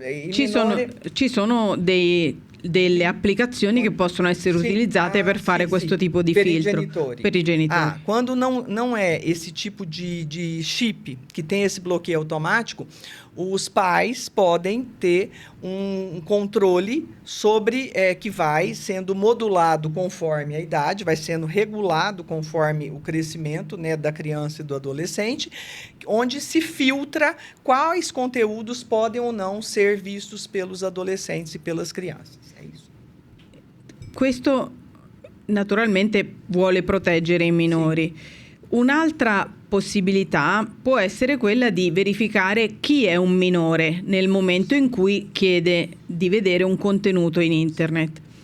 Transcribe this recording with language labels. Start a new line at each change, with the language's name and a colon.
Italian: ci sono delle applicazioni che possono essere utilizzate per fare questo tipo di filtro per i genitori.
Portuguese: Quando não é esse tipo de chip que tem esse bloqueio automático, os pais podem ter um controle sobre que vai sendo modulado conforme a idade, vai sendo regulado conforme o crescimento, né, da criança e do adolescente, onde se filtra quais conteúdos podem ou não ser vistos pelos adolescentes e pelas crianças. É isso.
Italian: Questo naturalmente vuole proteggere i minori. Sì. Un'altra possibilità può essere quella di verificare chi è un minore nel momento in cui chiede di vedere un contenuto in internet.